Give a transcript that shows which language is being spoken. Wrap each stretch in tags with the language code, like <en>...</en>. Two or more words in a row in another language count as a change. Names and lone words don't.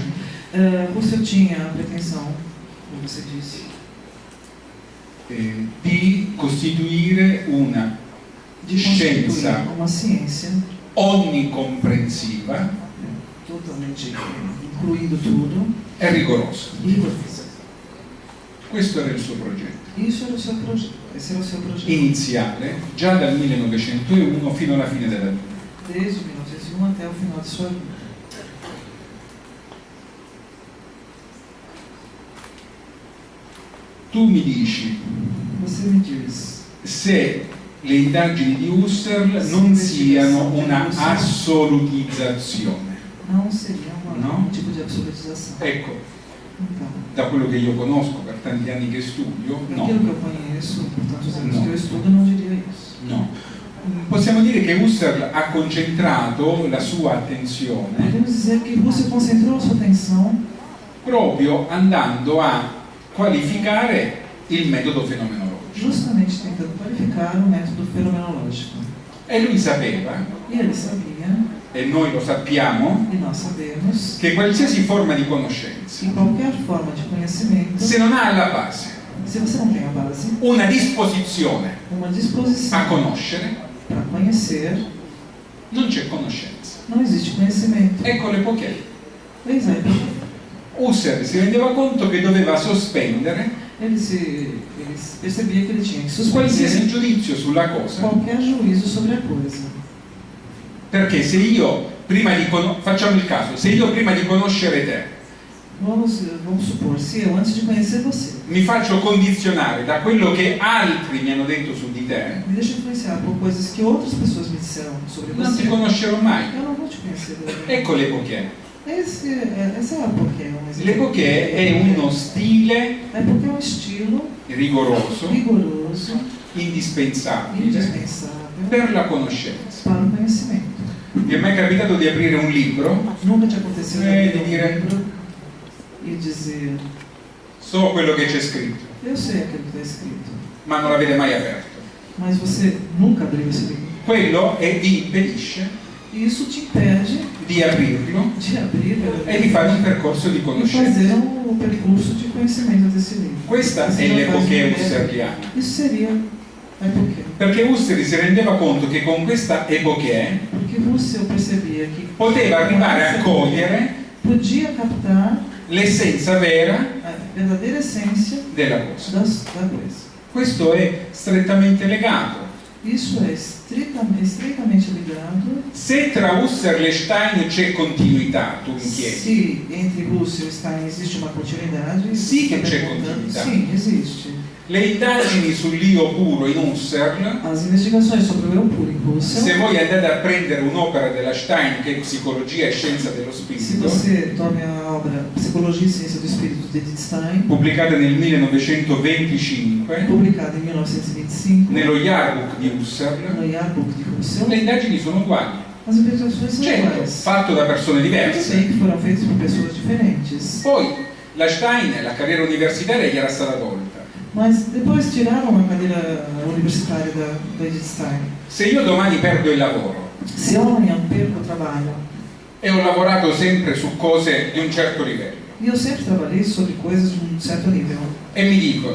<pt>Husserl tinha a pretensão, como você disse,</pt> <it>di costituire una scienza</it> <pt>uma ciência</pt> <it>onnicomprensiva</it> <pt>totalmente incluindo tudo</pt> <it>e rigorosa.</it> <pt>e rigorosa.</pt> <it>Questo era il suo progetto.</it> <pt>Isso era o seu projeto, esse era o seu projeto.</pt> <it>Iniziale, già dal 1901 fino alla fine della vita.</it> <pt>Desde 1901 até o final de sua vida.</pt> <it>Tu mi dici</it> <pt>Você me diz</pt> <it>se le indagini di Husserl non siano una assolutizzazione.</it> <pt>não seria</pt> <it>No?</it> <pt>um tipo de absolutização.</pt> <it>Ecco,</it> <pt>Então,</pt> <it>da quello che io conosco per tanti anni che studio, no.</it> <pt>aquilo que eu conheço, por tantos anos</pt> <it>No.</it> <pt>que eu estudo, não diria isso.</pt> <it>No. Possiamo dire che Husserl ha concentrato la sua attenzione</it> <pt>Podemos dizer que Husserl concentrou a sua atenção</pt> <it>proprio andando a qualificare il metodo fenomenologico.</it> <pt>justamente tentando qualificar o método fenomenológico.</pt> <it>E lui sapeva,</it> <pt>E ele sabia,</pt> <it>e noi lo sappiamo,</it> <pt>e nós sabemos,</pt> <it>che qualsiasi forma di conoscenza,</it> <pt>que qualquer forma de conhecimento,</pt> <it>se non ha alla base</it> <pt>se você não tem a base,</pt> <it>una disposizione</it> <pt>uma disposição</pt> <it>a conoscere,</it> <pt>para conhecer,</pt> <it>non c'è conoscenza.</it> <pt>não existe conhecimento.</pt> <it>Ecco l'epoché.</it> <pt>Por exemplo,</pt> <it>Husserl si rendeva conto che doveva sospendere</it> <pt>ele percebia que ele tinha que</pt> <it>qualsiasi</it> <pt>suspender</pt> <it>giudizio sulla cosa,</it> <pt>qualquer juízo sobre a coisa.</pt> <it>perché se io prima di facciamo il caso, se io prima di conoscere te</it> <pt>Vamos supor, se eu, antes de conhecer você,</pt> <it>mi faccio condizionare da quello che altri mi hanno detto su di te,</it> <pt>me deixa influenciar por coisas que outras pessoas me disseram sobre</pt> <it>non</it> <pt>você,</pt> <it>ti conoscerò mai.</it> <pt>eu não vou te conhecer.</pt> <it>Ecco l'epoché.</it> <pt>Essa é a Poké, um exemplo.</pt> <it>L'epoché è uno stile</it> <pt>É porque é um estilo</pt> <it>rigoroso,</it> <pt>rigoroso,</pt> <it>indispensabile</it> <pt>indispensável</pt> <it>per la conoscenza.</it> <pt>para o conhecimento.</pt> <it>Vi è mai capitato di aprire un libro</it> <pt>Nunca te aconteceu de</pt> <it>di</it> <pt>abrir</pt> <it>dire</it> <pt>livro e dizer,</pt> <it>so quello che c'è scritto,</it> <pt>eu sei aquilo que está escrito,</pt> <it>ma non l'avete mai aperto.</it> <pt>mas você nunca abriu esse livro.</pt> <it>Quello vi impedisce</it> <pt>E isso te impede</pt> <it>di aprirlo</it> <pt>de abrir</pt> <it>e di fare un percorso di</it> <pt>e</pt> <it>conoscenza.</it> <pt>fazer o percurso de conhecimento desse livro.</pt> <it>Questa</it> <pt>Você</pt> <it>è</it> <pt>não faz</pt> <it>l'epoché</it> <pt>ideia.</pt> <it>husserliana.</it> <pt>Isso seria a Poké.</pt> <it>Perché Husserl si rendeva conto che con questa epoché</it> <pt>Porque Husserl percebia que</pt> <it>poteva arrivare a cogliere</it> <pt>podia captar</pt> <it>l'essenza vera</it> <pt>a verdadeira essência</pt> <it>della cosa.</it> <pt>da coisa.</pt> <it>Questo è strettamente legato.</it> <pt>Isso é estreitamente ligado.</pt> <it>Se tra Husserl e Stein c'è continuità, tu mi chiedi.</it> <pt>Se entre Husserl e Stein existe uma continuidade,</pt> <it>Sì che</it> <pt>você está</pt> <it>c'è</it> <pt>perguntando.</pt> <it>continuità.</it> <pt>Sim, existe.</pt> <it>Le indagini sull'io puro in Husserl,</it> <pt>As investigações sobre o eu puro em Husserl,</pt> <it>se voi andate a prendere un'opera della Stein che è Psicologia e Scienza dello</it> <pt>se</pt> <it>Spirito,</it> <pt>você tome a obra Psicologia e Ciência do Espírito de Edith Stein,</pt> <it>pubblicata nel 1925,</it> <pt>publicada em 1925,</pt> <it>nello Jahrbuch di Husserl,</it> <pt>no Jahrbuch de Husserl,</pt> <it>le indagini sono uguali.</it> <pt>as investigações são</pt> <it>Certo,</it> <pt>iguais.</pt> <it>fatto da persone</it> <pt>Eu</pt> <it>diverse.</it> <pt>sei que foram feitas por pessoas diferentes.</pt> <it>Poi la Stein, la carriera universitaria gli era stata tolta.</it> <pt>Mas depois tiraram a cadeira universitária da Edith Stein.</pt> <it>Se io domani perdo il lavoro</it> <pt>Se eu amanhã perco o trabalho,</pt> <it>e ho lavorato sempre su cose di un certo livello</it> <pt>e eu sempre trabalhei sobre coisas de um certo nível,</pt> <it>e mi dicono</it>